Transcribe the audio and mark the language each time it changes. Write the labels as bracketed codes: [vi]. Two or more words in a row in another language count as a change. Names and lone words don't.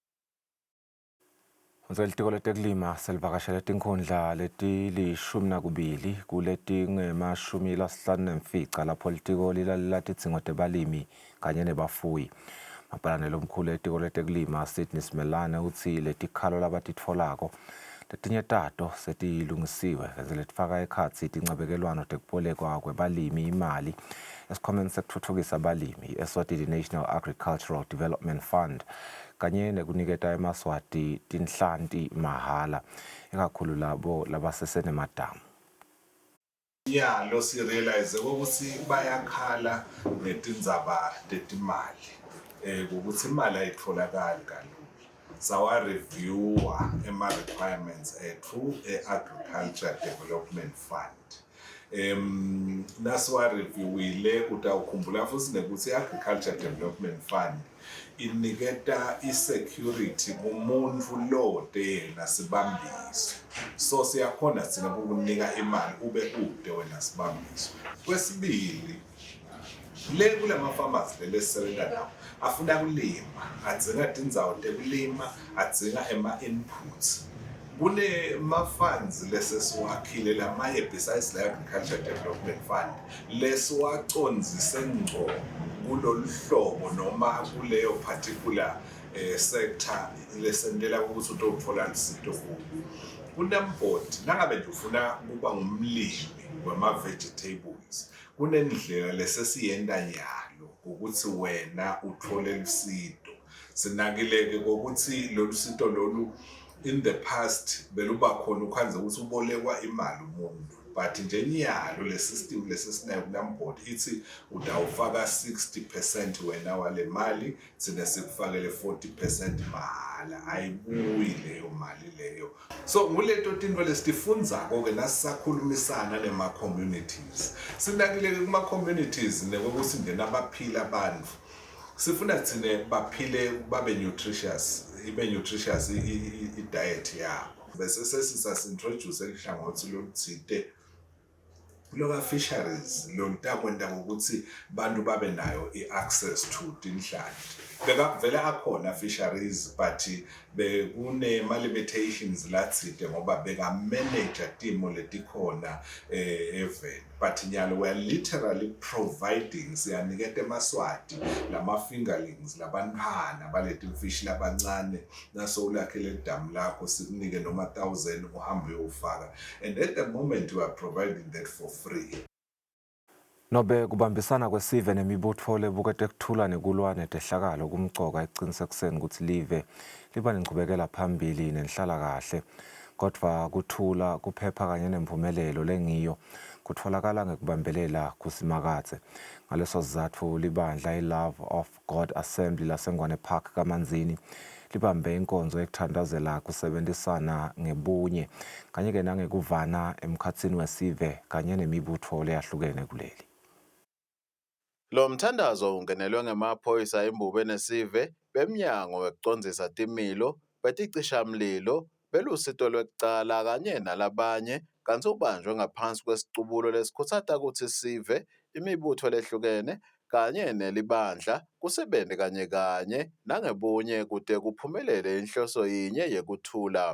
[ss] Litiko letekulima selivakashele tinkhundla letili-12 kuletingemashumi-54 lapho litiko lilalela tidzingo tebalimi kanye nebafuyi. Mapalanelo omkhulu etiko letekulima Sydney Smelane utsi letikhalo labatitfolako letinye tato setilungisiwe keze letifaka ekhatsi tincabekelwano tekubolekwa kwebalimi imali esikhwameni sekutfutfukisa abalimi Eswatini National Agricultural Development Fund kanye nekuniketa emaswati tinhlanti mahala ikakhulu labo labasesenemadamu. Yeah, lo sirealize ukuthi bayakhala netindzaba tetimali ukuthi imali ayitholakali kalula. Sawa-reviewa ema-requirements ethu e-Agriculture Development Fund. Nasiwa-reviewile utawukhumbula futhi nekuthi i-Agriculture Development Fund iniketa i-security kumuntu lode yena sibambiso. So siyakhona thina ukukunika imali ube kude wena sibambiso. Kwesibili, le kula ma-farmers lesisebenza nawo afuna kulima, adzinga tindzawo tekulima, adzinga ema-inputs. Kune-funds lesesiwakhile lamanye besides le-Agriculture Development Fund lesiwacondzise ngco kulolu hlobo noma kuleyo [en] particular sector [ss] lesentela ukuthi utothola lusito kuwo. Kunembodi nangabe nje ufuna ukuba ngumlimi wema-vegetables, kunendlela lesesiyenda nyalo ukuthi wena uthole lusito. Sinakileke kokuthi lolu sito lolu [en] in the past [ss] beluba khona ukhanze ukuthi ubolekwa imali umuntu, but nje nyalo le system lesesinayo kulambodi ithi utawufaka 60% wena wale mali, thina sikufakele 40% mahala, ayibuyi leyo mali leyo. So nguleto tintfo lesitifundzako-ke nasisakhulumisana nema-communities. Sinakileke kuma-communities nekokuthi njena baphila abantu sifuna thine baphile babe nutritious, ibe nutritious i-diet yabo. Bese sesisa-introduce elihlangothi loluthinte loka fisheries lontakwenda ngokuthi bantu babe nayo i- [en] access to [ss] tinhlanti. Bekavele akhona fisheries but bekunema-limitations lathinte ngoba beka-manager timo letikhona eveni. [en] But nyalo we are literally providing, [ss] siyaniketa emaswati, lama-fingerlings, labantwana baleti mfishi labancane, naso ulakhele damu lakho sikunike noma 1,000 uhambe uyofaka. [en] And at the moment we are providing that for free. [ss] Nobe kubambisana kwesive nemibutho lebukete kuthula nekulwane tehlakalo kumcoka ekuqinisekiseni ukuthi live liba nenqubekela phambili nenhlala kahle, kodwa kuthula kuphepha kanye nempumelelo lengiyo kutholakala ngekubambelela kusimakathe. Ngaleso sizathu libandla i-Love of God Assembly laseNgwane Park kaManzini libambe inkonzo ekuthandazela kusebenzisana ngebunye kanye-ke nangekuvana emkhatsini wesive kanye nemibutho leyahlukene kuleli. Lo mthandazo ungenelwe ngemaphoyisa embube nesive bemnyango wekucondzisa timilo beticishamlilo belusito lwekucala kanye nalabanye kanti ubanjwe ngaphansi kwesicubulo lesikhuthata ukuthi sive imibutho lehlukene kanye nelibandla kusebenze kanye nangebunye kude kuphumelele inhloso yinye yekuthula.